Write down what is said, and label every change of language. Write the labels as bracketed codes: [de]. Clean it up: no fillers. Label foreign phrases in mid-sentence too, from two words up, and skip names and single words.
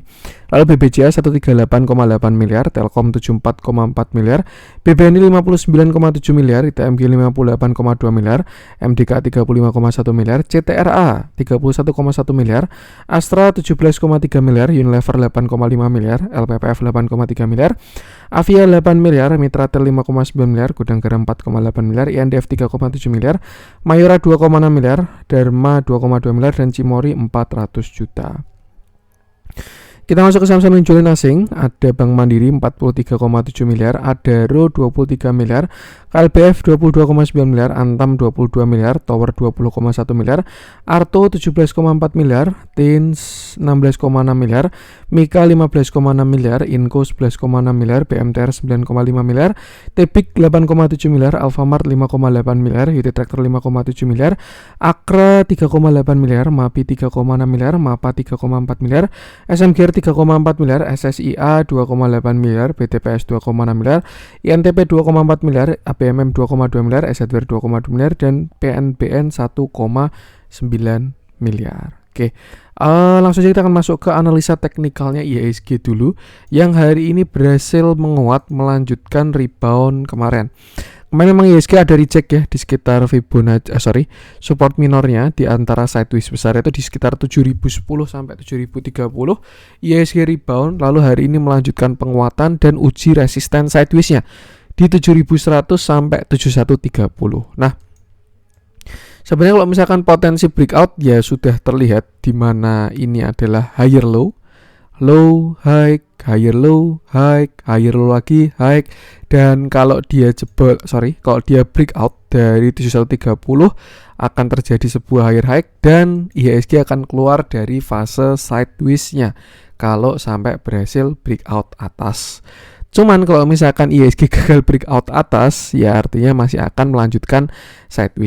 [id] Lalu BBJA 138,8 miliar, Telkom 74,4 miliar, BBNI 59,7 miliar, ITMG 58,2 miliar, MDK 35,1 miliar, CTRA 31,1 miliar, Astra 17,3 miliar, Unilever 8,5 miliar, LPPF 8,3 miliar, Avia 8 miliar, Mitratel 5,9 miliar, Gudang Garam 4,8 miliar, INDF 3,7 miliar, Mayora 2,6 miliar, Dharma 2,2 miliar, dan Cimori 400 juta. Kita masuk ke saham-saham yang jualan asing. Ada Bank Mandiri 43,7 miliar, Adaro 23 miliar, KLBF 22,9 miliar, Antam 22 miliar, Tower 20,1 miliar, Arto 17,4 miliar, Tins 16,6 miliar, Mika 15,6 miliar, Inco 11,6 miliar, BMTR 9,5 miliar, Tepik 8,7 miliar, Alfamart 5,8 miliar, UT Tractor 5,7 miliar, Akra 3,8 miliar, Mapi 3,6 miliar, Mapa 3,4 miliar, SMGR 3,4 miliar, SSIA 2,8 miliar, BTPS 2,6 miliar, INTP 2,4 miliar, ABMM 2,2 miliar, SZWR 2,2 miliar, dan PNBN 1,9 miliar. Langsung saja kita akan masuk ke analisa teknikalnya IHSG dulu, yang hari ini berhasil menguat melanjutkan rebound kemarin. Kemarin memang IHSG ada reject ya di sekitar Fibonacci, support minornya di antara sideways besar itu di sekitar 7010 sampai 7030. IHSG rebound, lalu hari ini melanjutkan penguatan dan uji resisten sidewaysnya di 7100 sampai 7130. Nah, sebenarnya kalau misalkan potensi breakout ya sudah terlihat, di mana ini adalah [en] higher low, low, high, higher low, [id] high, higher low lagi, high. Dan kalau dia kalau dia breakout dari 7130 akan terjadi sebuah [en] higher high [id] dan IHSG akan keluar dari fase sideways-nya kalau sampai berhasil breakout atas. Cuman kalau misalkan IHSG gagal breakout atas, ya artinya masih akan melanjutkan sideways.